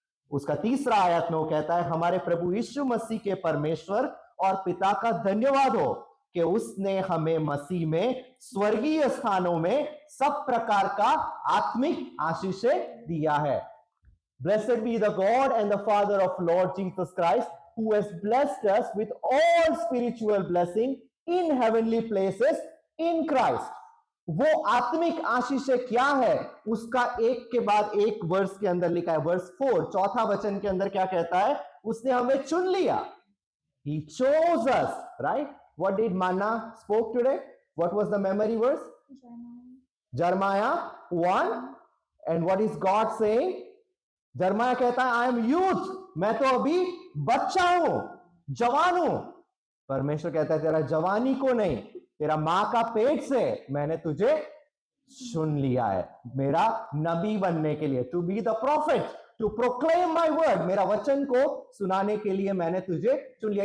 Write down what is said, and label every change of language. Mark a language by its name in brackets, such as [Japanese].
[Hindi] उसका तीसरा आयत में वो कहता है, हमारे प्रभु यीशु मसीह के परमेश्वर और पिता का धन्यवाद हो कि उसने हमें मसीह में स्वर्गीय स्थानों में सब प्रकार का आत्मिक आशीषें दिया है. [English] Blessed be the God and the Father of Lord Jesus Christ, who has blessed us with all spiritual blessing in heavenly places in Christ. [Hindi] वो आत्मिक आशीषें क्या है उसका एक के बाद एक वर्स के अंदर लिखा है. वर्स 4 चौथा वचन के अंदर क्या कहता है? उसने हमें चुन लिया. [English] He chose us, right? What did Manna spoke today? What was the memory verse? Jeremiah 1. And what is God saying? Jeremiah [Hindi] कहता है, [English] I am youth. [Hindi] मैं तो अभी बच्चा हूं, जवान हूं. परमेश्वर कहता है, तेरा जवानी को नहीं, तेरा मां का पेट से मैंने तुझे चुन लिया है मेरा नबी बनने के लिए. [English] To be the prophet, to proclaim my word. [Hindi] मेरा वचन को सुनाने के लिए मैंने तुझे चुन लिया.